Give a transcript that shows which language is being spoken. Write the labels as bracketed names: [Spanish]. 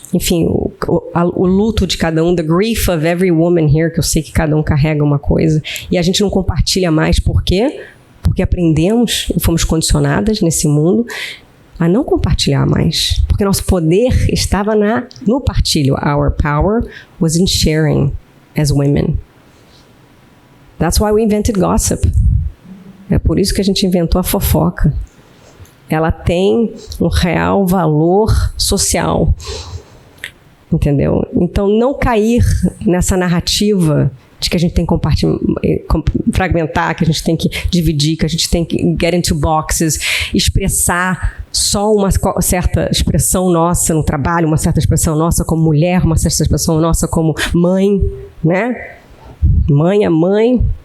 [Portuguese] Enfim, o luto de cada um, [English] the grief of every woman here, [Portuguese] que eu sei que cada um carrega uma coisa, e a gente não compartilha mais, por quê? Porque aprendemos e fomos condicionadas nesse mundo a não compartilhar mais. Porque nosso poder estava no partilho. [English] Our power was in sharing as women. That's why we invented gossip. [Portuguese] É por isso que a gente inventou a fofoca. Ela tem um real valor social. Entendeu? Então, não cair nessa narrativa de que a gente tem que fragmentar, que a gente tem que dividir, que a gente tem que [English] get into boxes, [Portuguese] expressar só uma certa expressão nossa no trabalho, uma certa expressão nossa como mulher, uma certa expressão nossa como mãe, né? Mãe é mãe.